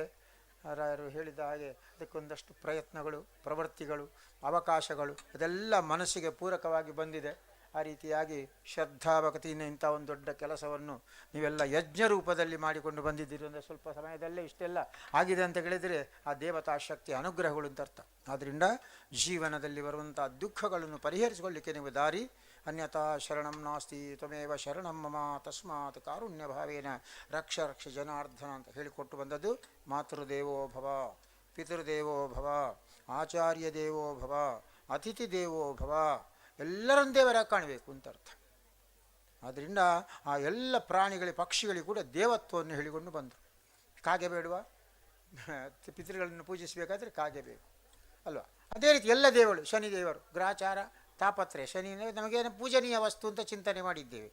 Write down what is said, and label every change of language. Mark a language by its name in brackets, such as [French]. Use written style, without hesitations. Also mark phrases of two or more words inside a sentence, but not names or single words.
[Kannada] ಯಾರು ಹೇಳಿದ ಹಾಗೆ ಅದಕ್ಕೊಂದಷ್ಟು ಪ್ರಯತ್ನಗಳು, ಪ್ರವೃತ್ತಿಗಳು, ಅವಕಾಶಗಳು ಅದೆಲ್ಲ ಮನಸ್ಸಿಗೆ ಪೂರಕವಾಗಿ ಬಂದಿದೆ. ಆ ರೀತಿಯಾಗಿ ಶ್ರದ್ಧಾಭಕ್ತಿಯಿಂದ ಇಂಥ ಒಂದು ದೊಡ್ಡ ಕೆಲಸವನ್ನು ನೀವೆಲ್ಲ ಯಜ್ಞ ರೂಪದಲ್ಲಿ ಮಾಡಿಕೊಂಡು ಬಂದಿದ್ದೀರಿ. ಅಂದರೆ ಸ್ವಲ್ಪ ಸಮಯದಲ್ಲೇ ಇಷ್ಟೆಲ್ಲ ಆಗಿದೆ ಅಂತ ಹೇಳಿದರೆ ಆ ದೇವತಾ ಶಕ್ತಿ ಅನುಗ್ರಹಗಳು ಅಂತ ಅರ್ಥ. ಆದ್ದರಿಂದ ಜೀವನದಲ್ಲಿ ಬರುವಂಥ ದುಃಖಗಳನ್ನು ಪರಿಹರಿಸಿಕೊಳ್ಳಿಕ್ಕೆ ನೀವು ದಾರಿ. [Sanskrit] ಅನ್ಯಥಾ ಶರಣಂ ನಾಸ್ತಿ ತ್ವಮೇವ ಶರಣಂ ಮಮ ತಸ್ಮಾತ್ ಕಾರುಣ್ಯ ಭಾವೇನ ರಕ್ಷ ರಕ್ಷ ಜನಾರ್ದನ [Kannada] ಅಂತ ಹೇಳಿಕೊಟ್ಟು ಬಂದದ್ದು. [Sanskrit] ಮಾತೃದೇವೋ ಭವ, ಪಿತೃದೇವೋ ಭವ, ಆಚಾರ್ಯ ದೇವೋ ಭವ, ಅತಿಥಿ ದೇವೋ ಭವ, [Kannada] ಎಲ್ಲರನ್ನು ದೇವರಾಗಿ ಕಾಣಬೇಕು ಅಂತ ಅರ್ಥ. ಆದ್ದರಿಂದ ಆ ಎಲ್ಲ ಪ್ರಾಣಿಗಳಿಗೆ, ಪಕ್ಷಿಗಳಿಗೆ ಕೂಡ ದೇವತ್ವವನ್ನು ಹೇಳಿಕೊಂಡು ಬಂದರು. ಕಾಗೆ ಬೇಡವಾ? ಪಿತೃಗಳನ್ನು ಪೂಜಿಸಬೇಕಾದ್ರೆ ಕಾಗೆ ಬೇಕು ಅಲ್ವಾ? ಅದೇ ರೀತಿ ಎಲ್ಲ ದೇವರು, ಶನಿದೇವರು, ಗ್ರಹಚಾರ, ತಾಪತ್ರೆ, ಶನಿ ನಮಗೇನು ಪೂಜನೀಯ ವಸ್ತು ಅಂತ ಚಿಂತನೆ ಮಾಡಿದ್ದೇವೆ.